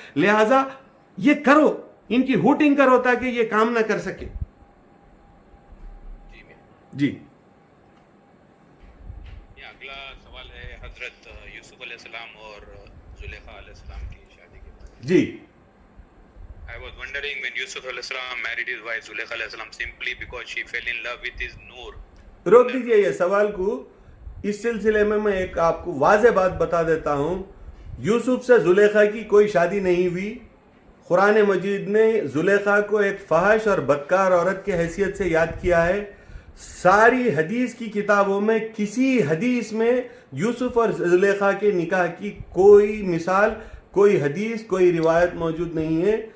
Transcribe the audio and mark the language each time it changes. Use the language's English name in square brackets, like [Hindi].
[Urdu] لہٰذا یہ کرو، ان کی ہوٹنگ کرو تاکہ یہ کام نہ کر سکے. جی اگلا سوال ہے حضرت یوسف علیہ السلام اور زلیخا علیہ السلام کی شادی کے بارے میں. جی [English] I was wondering when Yusuf alayhi salam married his wife Zulaikha alayhi salam simply because she fell in love with his noor. [Urdu] روک دیجئے یہ سوال کو. اس سلسلے میں ایک آپ کو واضح بات بتا دیتا ہوں. یوسف سے زلیخا کی کوئی شادی نہیں ہوئی. قرآن مجید نے زلیخا کو ایک فحش اور بدکار عورت کی حیثیت سے یاد کیا ہے. ساری حدیث کی کتابوں میں کسی حدیث میں یوسف اور زلیخا کے نکاح کی کوئی مثال، کوئی حدیث، کوئی روایت موجود نہیں ہے.